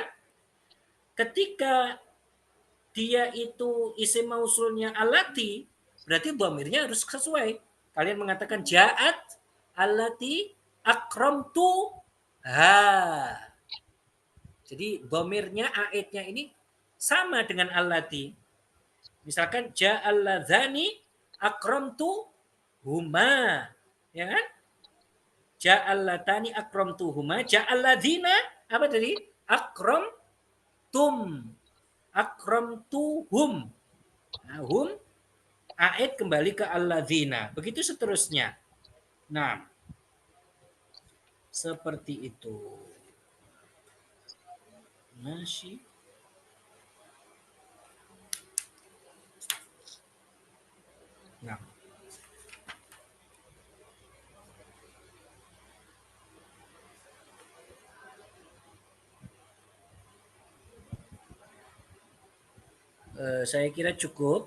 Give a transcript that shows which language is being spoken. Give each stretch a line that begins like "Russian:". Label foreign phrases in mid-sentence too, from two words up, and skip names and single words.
Indonesian: Ketika dia itu isim mausulnya allati, berarti domirnya harus sesuai. Kalian mengatakan
Arabic: جاءت التي أكرمتها.
Indonesian: Jadi domirnya aidnya ini sama dengan allati. Misalkan
Arabic: جاء اللذان أكرمتهما.
Indonesian: Ya kan?
Arabic: جاءت اللتان أكرمتهما, جاء الذين
Indonesian: apa tadi?
Arabic: أكرمتم. أكرمتهم.
Indonesian: Nah, hum aid kembali ke alladzina. Begitu seterusnya. Nah, seperti itu. Masih. Nah, saya kira cukup.